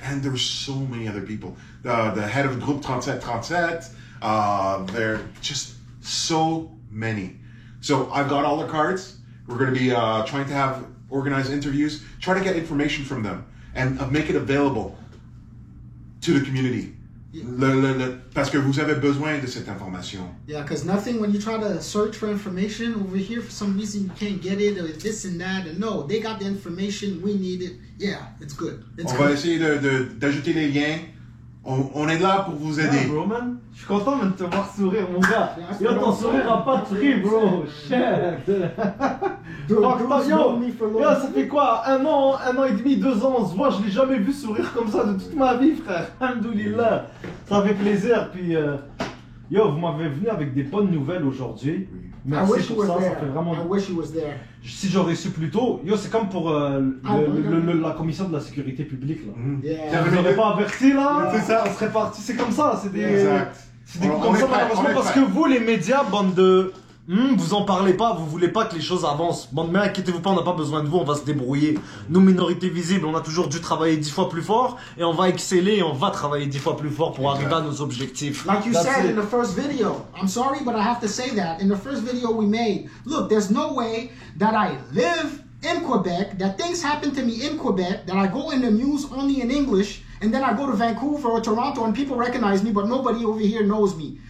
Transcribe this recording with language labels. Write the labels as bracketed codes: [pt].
[en] And there's so many other people. The head of Groupe 3737, they're just so many. So, I've got all the cards. We're going to be trying to organize interviews, try to get information from them, and make it available to the community. [fr] Parce que vous avez besoin de cette information. [en] Yeah, because nothing, when you try to search for information over here, for some reason you can't get it, or this and that, and no, they got the information, we need it. Yeah, it's good. [fr] On va essayer d'ajouter les liens. On est là pour vous aider. [en] Yeah, bro, man. [fr] Je suis content de te voir sourire, mon gars. Yo, ton sourire a pas de prix, bro. Shit. Yo, ça fait quoi? Un an et demi, 2 ans, on se voit, je l'ai jamais vu sourire comme ça de toute ma vie, frère. Alhamdoulilah. Ça fait plaisir, puis... Yo, vous m'avez venu avec des bonnes nouvelles aujourd'hui. Merci pour ça, ça fait vraiment... Si j'aurais su plus tôt, yo, c'est comme pour la commission de la sécurité publique, là. [en] Yeah. [fr] Vous n'aurez pas averti, là? C'est ça. On serait parti, c'est comme ça, c'est des... Exact. C'est des coups comme ça, malheureusement, parce que vous, les médias, bande de... vous en parlez pas, vous voulez pas que les choses avancent. Bon, mais inquiétez-vous pas, on n'a pas besoin de vous, on va se débrouiller. Nous, minorités visibles, on a toujours dû travailler 10 fois plus fort et on va exceller et on va travailler 10 fois plus fort pour arriver à nos objectifs. [en] Like you said in the first video, I'm sorry, but I have to say that. In the first video we made, look, there's no way that I live in Quebec, that things happen to me in Quebec, that I go in the news only in English, and then I go to Vancouver or Toronto and people recognize me, but nobody over here knows me.